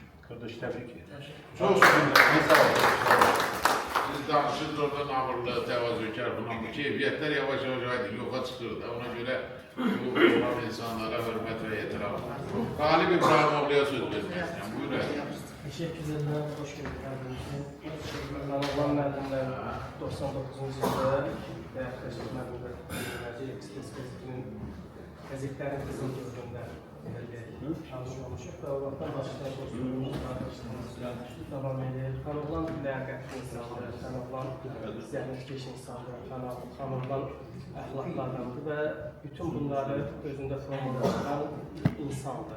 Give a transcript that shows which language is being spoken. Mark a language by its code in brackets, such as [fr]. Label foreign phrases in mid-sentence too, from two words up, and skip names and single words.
[az] Qardaş, təbrik edirəm. Çox sağ olun. Siz danışınız oradan ağırlı, təvazökar falan bu keyfiyyətlər yavaş-yavaş yoxa çıxır da. Ona görə bu olan insanlara hörmət və etiram. Qalib İbrahimoğlu'ya söz verməyəcəm. Buyurun. [tr] Teşekkür ederim, hoş geldiniz. [az] Xanallah müəllimlər 99-cu ildə Xərçək müəllimlər Express-in qəzetlərin qızıl dövründə tanış olmuşuq və o vaxtdan başlayaraq dostluğumuz, qardaşlığımız davam edir. Xanallah ləyaqətli insandır, Xanallah zəhmətkeş insandır, Xanallah əxlaqlı adamdır və bütün bunları özündə formalaşdıran insandır.